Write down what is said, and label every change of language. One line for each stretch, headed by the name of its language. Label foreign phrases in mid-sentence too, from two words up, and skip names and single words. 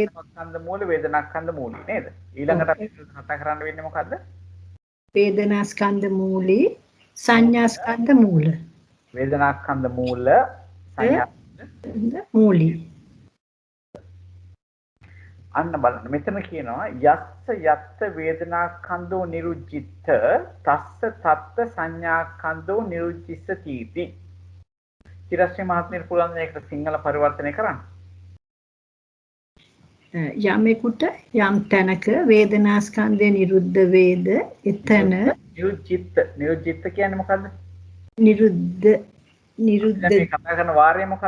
Pali: ස්කන්ධ මූල වේදනා ස්කන්ධ මූලී
Sinhala: නේද? ඊළඟට අපි කතා කරන්න වෙන්නේ මොකද්ද?
Pali: වේදනා ස්කන්ධ මූලී සංඥා ස්කන්ධ මූල. වේදනා ස්කන්ධ මූල සංඥා මූලී.
Sinhala: අන්න බලන්න මෙතන කියනවා
Pali: යස්ස යත්ත වේදනා ස්කන්ධෝ නිරුද්ධිත තස්ස තත්ත සංඥා ස්කන්ධෝ නිරුද්ධිස්සති
Sinhala: इति. ඊටස්සේ මහත්මියට පුළුවන් මේකට සිංහල පරිවර්තනය කරන්න. යමෙකුට යම් තැනක වේදනා ස්කන්ධය නිරුද්ධ වේද එතන නිරුද්ධිත කියන්නේ මොකද්ද? නිරුද්ධ මේ කතා කරන වාරය මොකද්ද?